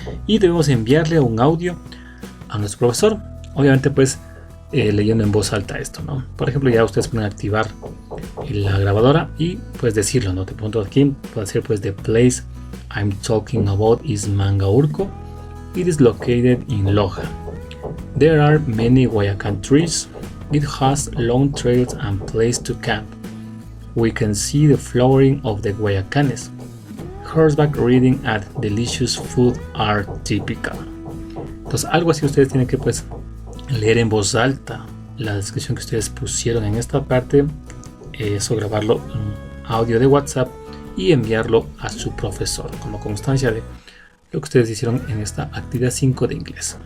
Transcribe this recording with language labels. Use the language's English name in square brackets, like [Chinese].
[Spanish] Y debemos enviarle un audio a nuestro profesor, obviamente pues leyendo en voz alta esto, ¿no? Por ejemplo, ya ustedes pueden activar la grabadora y pues decirlo, ¿no? Te pongo aquí, puede ser pues: [English] the place I'm talking about is Mangaurco. It is located in Loja. There are many Guayacán trees. It has long trails and place to camp. We can see the flowering of the Guayacanes. Horseback riding and delicious food are typical. [Spanish] Entonces algo así ustedes tienen que pues leer en voz alta la descripción que ustedes pusieron en esta parte, eso grabarlo en audio de WhatsApp y enviarlo a su profesor como constancia de lo que ustedes hicieron en esta actividad 5 de inglés.